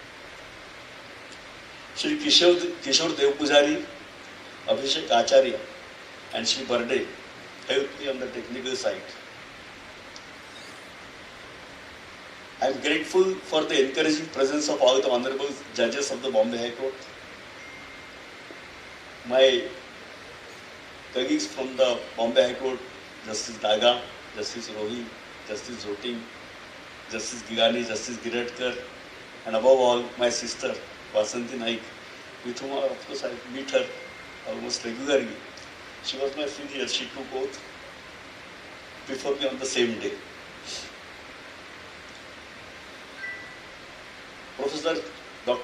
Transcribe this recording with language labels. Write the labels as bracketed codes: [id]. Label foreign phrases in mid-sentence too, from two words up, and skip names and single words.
[en] Shri Kishore Devpujari, Abhishek Acharya, and Shri Barde helped me on the technical side. I am grateful for the encouraging presence of all the honorable judges of the Bombay High Court. My colleagues from the Bombay High Court, Justice Daga, Justice Rohi, Justice Zoting, Justice Gigani, Justice Giradkar, and above all, my sister, Vasanti Naik, with whom, of course, I meet her almost regularly. She was my senior. She took oath before me on the same day. Professor Dr.